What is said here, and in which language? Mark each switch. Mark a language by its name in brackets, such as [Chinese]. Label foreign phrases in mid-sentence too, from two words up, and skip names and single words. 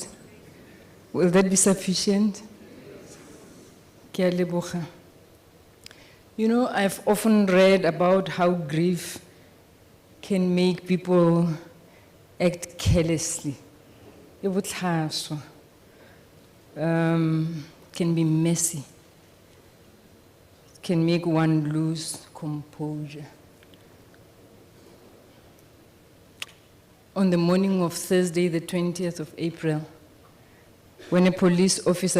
[English] Will that be sufficient? [Tswana] Ke a leboga. [English] You know, I've often read about how grief can make people act carelessly. [Tswana] E botlhaswa. [English] Can be messy. can make one lose composure. On the morning of Thursday, the 20th of April, when a police officer